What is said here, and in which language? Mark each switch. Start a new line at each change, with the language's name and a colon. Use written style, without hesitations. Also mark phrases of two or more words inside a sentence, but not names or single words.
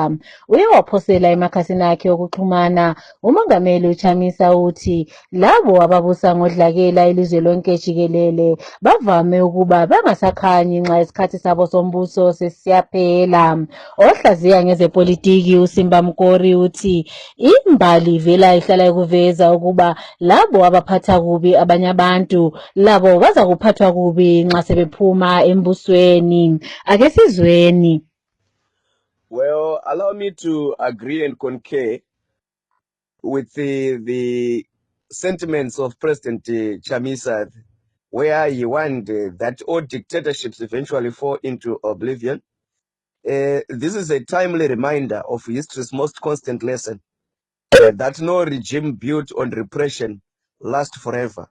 North Ndebele: Uye waphosela emakhasini akhe okuxhumana umongameli uChamisa uthi labo ababusa ngodlakela ilizwe lonke jikelele bavame ukuba bangasakhanyi nxa isikhathi sabo sombuso sesiyaphela. Ohlaziya ngezepolitiki uSimba Mkori uthi imbali vela ihlala ikuveza ukuba labo abaphatha kubi abanye abantu labo baza kuphathwa kubi nxa sebephuma embusweni. Ake sizweni.
English: Well, allow me to agree and concur with the sentiments of President Chamisa, where he warned that all dictatorships eventually fall into oblivion. This is a timely reminder of history's most constant lesson, that no regime built on repression lasts forever.